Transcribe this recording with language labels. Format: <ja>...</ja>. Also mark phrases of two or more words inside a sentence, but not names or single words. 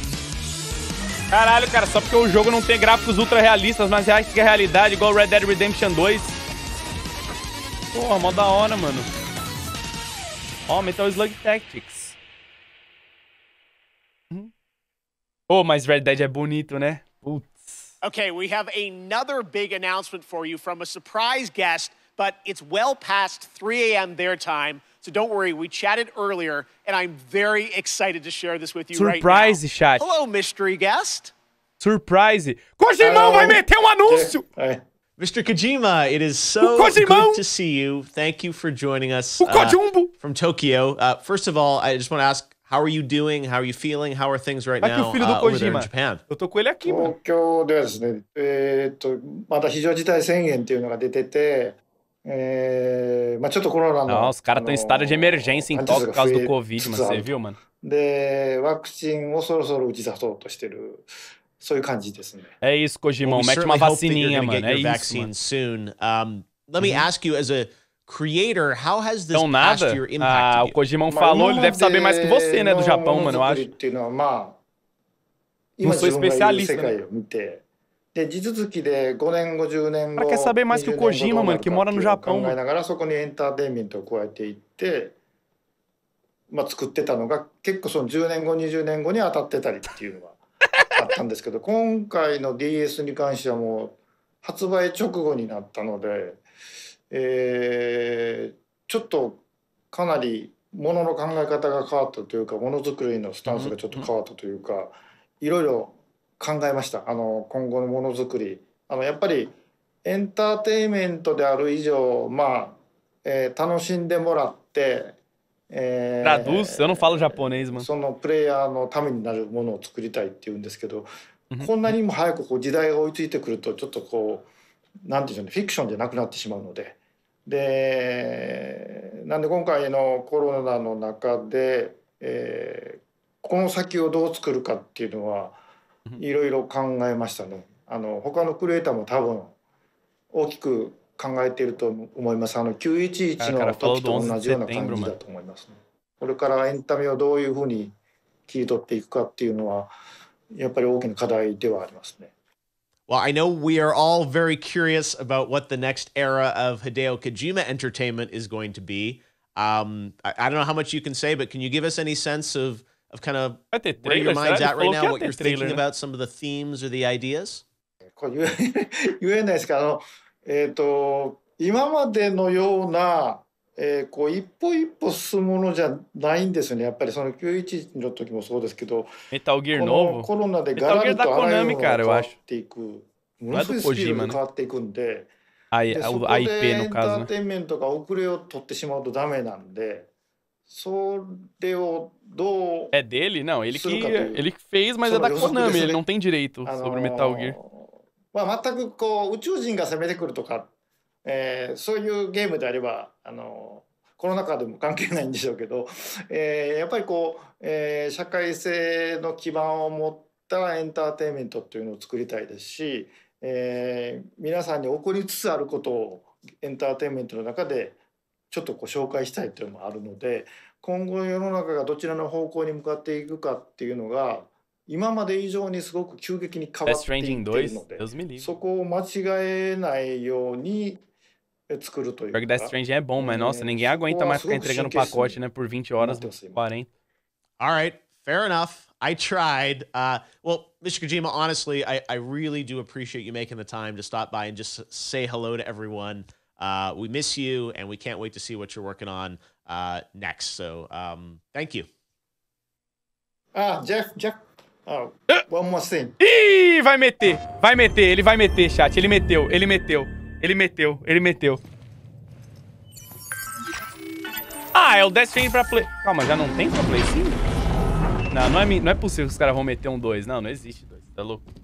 <pt>Caralho, cara, só porque o jogo não tem gráficos ultra realistas, mas reais que é realidade, igual Red Dead Redemption 2. Porra, mó da hora, mano. Ó, Metal Slug Tactics. Oh, mas Red Dead é bonito, né? Putz.</pt> <en>Okay, we have another big announcement for you from a surprise guest, but it's well past 3 a.m. their time. So don't worry, we chatted earlier, and I'm very excited to share this with you right now. Surprise, chat. Hello, mystery guest. Surprise.</en> <pt>Kojimão vai meter um anúncio.</pt> <en>Mr. Kojima, it is so good to see you. Thank you for joining us from Tokyo. First of all, I just want to ask, how are you doing? How are you feeling? How are things right now over there in Japan?</en> <ja>東京ではですね、まだ非常事態宣言っていうのが出てて、まあちょっとコロナの</ja> <pt>os caras estão em estado de emergência em Tóquio por causa do Covid, mano. Você viu, mano?</pt> <ja>で、ワクチンをそろそろ打ち出そうとしてる、そういう感じですね。</ja> <pt>É isso, Kojimão.</pt> <en>Well, we</en> <pt>Mete uma</pt> <en>certainly hope that you're</en> <pt>vacininha,</pt> <en>gonna</en> <pt>mano.</pt> <en>get</en> <pt>É</pt> <en>your</en> <pt>isso,</pt> <en>vaccine</en> <pt>mano.</pt> <en>soon. Let me ask you, as a creator, how has this</en> <pt>Então</pt> <en>past</en> <pt>nada.</pt> <en>year</en> <pt>Ah,</pt> <en>impacted</en> <pt>o</pt> <en>you?</en> <pt>Kojimão falou, ele deve saber mais que você, né, do Japão, mano, eu</pt> <ja>ものづく</ja> <pt>acho.</pt> <ja>りっていうのは、まあ、</ja> <pt>Não</pt> <ja>今</ja> <pt>sou</pt> <ja>自分がいる</ja> <pt>especialista,</pt> <ja>世</ja> <pt>né?</pt> <ja>界を見て、で、地続きで5年後、10年</ja> <pt>O</pt> <ja>後、</ja> <pt>cara quer saber mais que o</pt> <ja>20年後</ja> <pt>Kojima,</pt> <ja>どうな</ja> <pt>mano,</pt> <ja>る</ja> <pt>que</pt> <ja>か</ja> <pt>mora</pt> <ja>って</ja> <pt>no</pt> <ja>いうのを</ja> <pt>Japão,</pt> <ja>考え</ja> <pt>mano.</pt> <ja>ながら、そこにエンターテインメントを加えていって、まあ、作ってたのが、結構その10年後、20年後に当たってたりっていうのがあったんですけど、今回の DS に関してはもう発売直後になったので、ちょっとかなりものの考え方が変わったというか、ものづくりのスタンスがちょっと変わったというか、いろいろ考えました。今後のものづくり、やっぱりエンターテインメントである以上、まあ、楽しんでもらって、</ja> <pt>Traduz, eu não falo japonês, mano.</pt> <ja>そのプレイヤーのためになるものを作りたいっていうんですけど、こんなにも早くこう時代が追いついてくるとちょっとこうなんていうんでしょうね、フィクションじゃなくなってしまうので、なんで今回のコロナの中で、この先をどう作るかっていうのはいろいろ考えましたね。他のクリエイターも多分大きく考えていると思います。911の時と同じような感じだと思いますね。これからエンタメをどういうふうに切り取っていくかっていうのはやっぱり大きな課題ではありますね。</ja> <en>Well, I know we are all very curious about what the next era of Hideo Kojima entertainment is going to be. I don't know how much you can say, but can you give us any sense of of kind of where your mind's at right now, what you're thinking about, some of the themes or the ideas?</en> <ja>これ言えないですけど、今までのような、こう一歩一歩進むものじゃないんですよね。やっぱりその911の時もそうですけど、 Metal Gear このコロナでガラリとあらゆるものが変わっていく、ものすごいスピードで変わっていくんで、でそこでエンターテインメントが遅れを取ってしまうとダメなんで、それをどう</ja> <pt>É dele? Não, ele fez, mas é da Konami, ele não tem direito sobre Metal Gear.</pt> <ja>まあ全くこう宇宙人が攻めてくるとか、そういうゲームであればコロナ禍でも関係ないんでしょうけど、やっぱりこう、社会性の基盤を持ったエンターテインメントっていうのを作りたいですし、皆さんに起こりつつあることをエンターテインメントの中でちょっとこう紹介したいというのもあるので、今後世の中がどちらの方向に向かっていくかっていうのが今まで以上にすごく急激に変わっていっているので、そこを間違えないように作るというか。</ja> <pt>Death Stranding é bom, mas nossa, ninguém aguenta mais ficar entregando pacote, né, por 20 horas, 40.</pt> <en>All right, fair enough. I tried. Well, Mr. Kojima, honestly, I really do appreciate you making the time to stop by and just say hello to everyone. We miss you, and we can't wait to see what you're working on next. So, thank you. Jeff, one more thing.</en> <pt>Ih, vai meter, ele vai meter, chat. Ele meteu. Ah, é o Death Stranding pra Play... Calma, já não tem pra Play 5? Não é possível que os caras vão meter um 2. Não existe 2. Tá louco?</pt>